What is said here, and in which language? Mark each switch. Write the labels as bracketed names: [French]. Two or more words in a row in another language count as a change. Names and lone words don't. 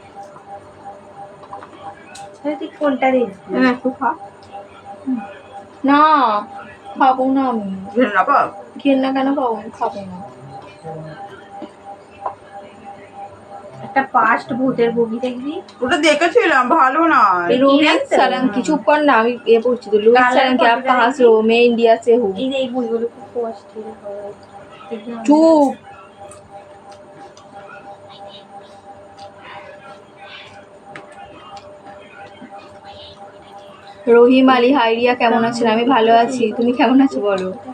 [Bangla] তুই কোনটা দেখবি? একটু খা। না খাবো না আমি। ঘেন্না পাব? ঘেন্না কেন পাবো? আমি খাবো না। একটা পাস্ট ভূতের মুভি দেখবি? ওটা দেখেছিলাম, ভালো না। [Hindi] रोहित सालम की चुप कर ना, [Bangla] আমি এ পড়ছি তো। [Hindi] रोहित सालम কি आप कहां से हो? मैं इंडिया से हूं। [Bangla] এই বইগুলো খুব কষ্টের হয়। চুপ। রহিম আলী, হাই রিয়া, কেমন আছেন? আমি ভালো আছি, তুমি কেমন আছো বলো?